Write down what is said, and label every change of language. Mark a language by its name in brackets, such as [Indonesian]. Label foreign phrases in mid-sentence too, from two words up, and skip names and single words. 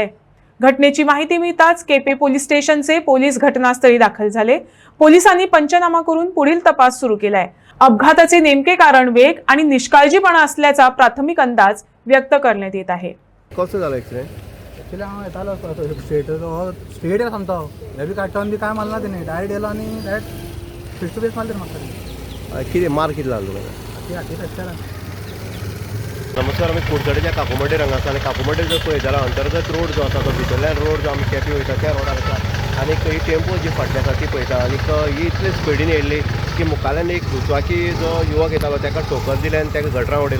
[Marathi] घटनेची माहिती मिळताच केपे पोलीस स्टेशनचे पोलीस घटनास्थळी दाखल झाले। पोलिसांनी पंचनामा करून पुढील तपास सुरू केलाय। अपघाताचे नेमके कारण वेग आणि निष्काळजीपणा असल्याचा प्राथमिक अंदाज व्यक्त करण्यात येत आहे। कसं झालं ॲक्सिडेंट? [Konkani] ॲक्च्युली हांव येतालो स्ट्रेट येता सामको हे बी काडटोन बी काय मारना तेणी डायरेक्ट येयलो आनी डायरेक्ट [English] face to face [Konkani] मारलें म्हाका। कितें मार कितें लागलो तुका? हाती फ्रॅक्चर। नमस्कार, आमी कुडचडेच्या काकुमड्डी रंगा आसा आनी काकुमड्डी जर पळयत जाल्यार अंतर्गत रोड जो आसा तो भितरल्यान रोड जो आमी केपें वयता त्या रोडार आसा आनी ही टेम्पो जी फाटल्यान आसा ती पळयता आनी ही इतले स्पिडीन येयल्ली की मुखाल्यान एक दुचाकी जो युवक येतालो ताका ठोकर दिली आनी ताका गटरां उडयलो।